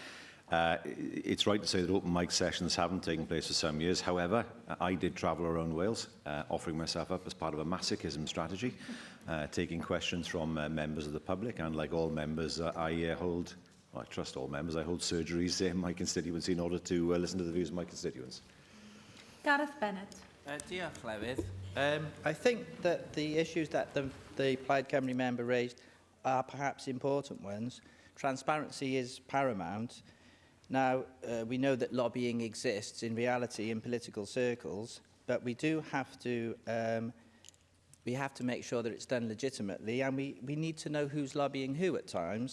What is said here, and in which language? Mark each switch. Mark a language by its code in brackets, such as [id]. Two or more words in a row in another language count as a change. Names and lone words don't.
[en] It's right to say that open mic sessions haven't taken place for some years. However, I did travel around Wales, offering myself up as part of a masochism strategy, taking questions from members of the public, and like all members, I trust all members, I hold surgeries in my constituency in order to listen to the views of my constituents. Gareth Bennett. [cy] Diolch, Llywydd. [en] I think that the issues that the Plaid Cymru member raised are perhaps important ones. transparency is paramount. Now, we know that lobbying exists in reality in political circles, but we do have to make sure that it's done legitimately, and we need to know who's lobbying who at times.